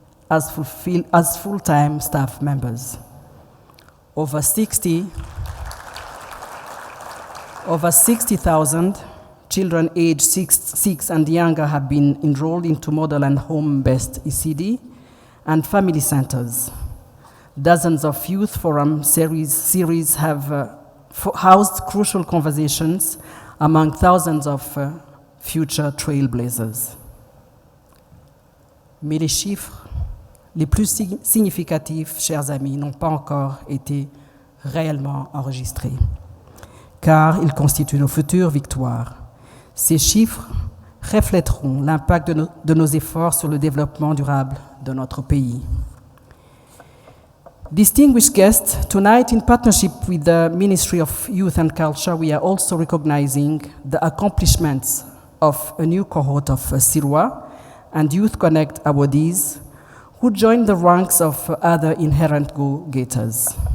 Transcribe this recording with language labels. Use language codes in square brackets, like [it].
[en] as full-time staff members. Over 60,000 children aged 6 and younger have been enrolled into model and home-based ECD and family centers. Dozens of youth forum series have housed crucial conversations among thousands of future trailblazers. [fr] Mais les chiffres les plus significatifs, chers amis, n'ont pas encore été réellement enregistrés, car ils constituent nos futures victoires. Ces chiffres reflèteront l'impact de nos efforts sur le développement durable de notre pays. [en] Distinguished guests, tonight in partnership with the Ministry of Youth and Culture, we are also recognizing the accomplishments of a new cohort of Sirwa and Youth Connect awardees who joined the ranks of other inherent go-getters.